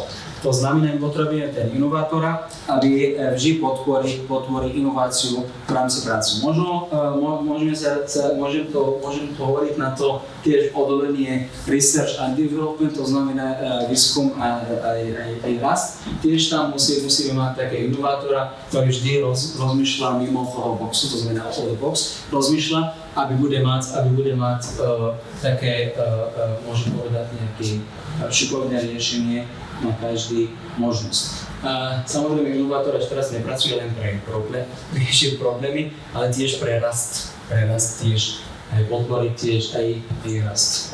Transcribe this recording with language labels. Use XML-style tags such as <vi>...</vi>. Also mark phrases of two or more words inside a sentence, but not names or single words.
<sk>To znamená, že potrebujeme ten inovátora, aby vždy podporí inováciu v rámci práce. Môžem to hovoriť na to tiež oddelenie</sk> <en>Research and Development,</en> <sk>to znamená výskum a aj rast. Tiež tam musíme mať také inovátora, ktorý vždy rozmýšľa mimo toho boxu, to znamená</sk> <en>out of the box,</en> <sk>rozmýšľa, aby bude mať také, môžem povedať, nejaké šikovné riešenie na každý možnosť. Samozrejme, inovátor až teraz nepracuje len pre riešiť problémy, ale tiež pre rast tiež, aj podporiť tiež aj rast.</sk>